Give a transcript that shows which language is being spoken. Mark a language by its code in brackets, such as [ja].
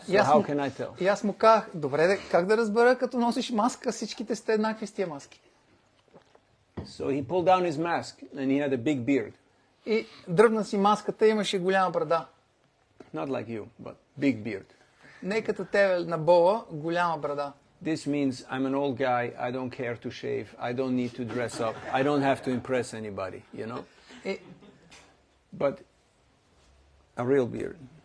[en] So how can I tell? [bg] И аз му казах, добре, как да разбера, като носиш маска, всичките сте еднакви с тия маски. [en] So he pulled down his mask, and he had a big beard. [bg] И дръбна си маската, имаше голяма брада. [en] Not like you, but big beard. [bg] Не като тебе на Бола, голяма брада. [en] This means I'm an old guy, I don't care to shave, I don't need to dress up, I don't have to impress anybody, But a real beard.